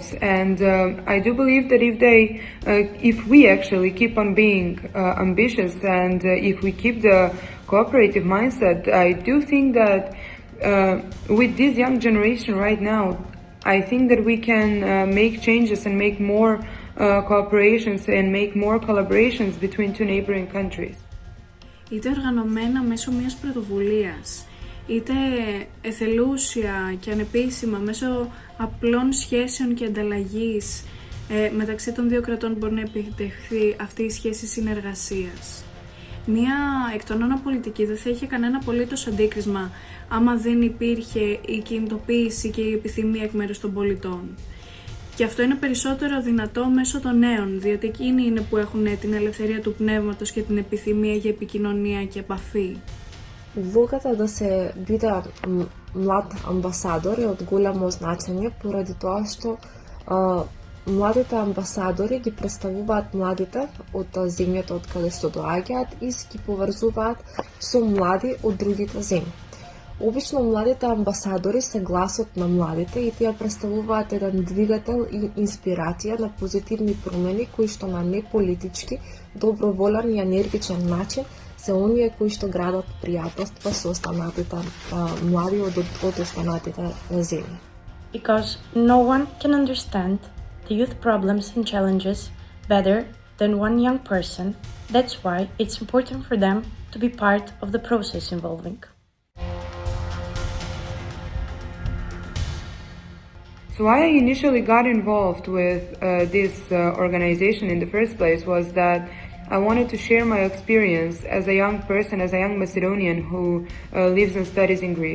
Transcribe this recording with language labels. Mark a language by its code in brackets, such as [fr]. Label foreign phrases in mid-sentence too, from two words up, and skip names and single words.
[en] And I do believe that if we actually keep on being ambitious, and if we keep the cooperative mindset, I do think that with this young generation right now, I think that we can make changes and make more cooperations and make more collaborations between two neighboring countries. [el] Είτε οργανωμένα μέσω μιας πρωτοβουλίας, είτε εθελούσια και ανεπίσημα μέσω απλών σχέσεων και ανταλλαγής μεταξύ των δύο κρατών μπορεί να επιτευχθεί αυτή η σχέση συνεργασίας. Μία εκ των όνων πολιτική δεν θα είχε κανένα απολύτως αντίκρισμα άμα δεν υπήρχε η κινητοποίηση και η επιθυμία εκ μέρους των πολιτών. Και αυτό είναι περισσότερο δυνατό μέσω των νέων, διότι εκείνοι είναι που έχουν την ελευθερία του πνεύματος και την επιθυμία για επικοινωνία και επαφή. [mk] Улогата да се биде млад амбасадор е од голямо значење поради тоа што младите амбасадори ги представуваат младите од земјата од каде што доаѓаат и ги поврзуваат со млади од другите земји. Обично младите амбасадори се гласот на младите и тие представуваат еден двигател и инспирација на позитивни промени кои што на неполитички, доброволен и енергичен начин се оние кои што градат пријателства со останатите млади од останатите земји. [en] Because no one can understand the youth problems and challenges better than one young person, that's why it's important for them to be part of the process involving. So why I initially got involved with this organization in the first place was that I wanted to share my experience as a young person, as a young Macedonian who lives and studies in Greece.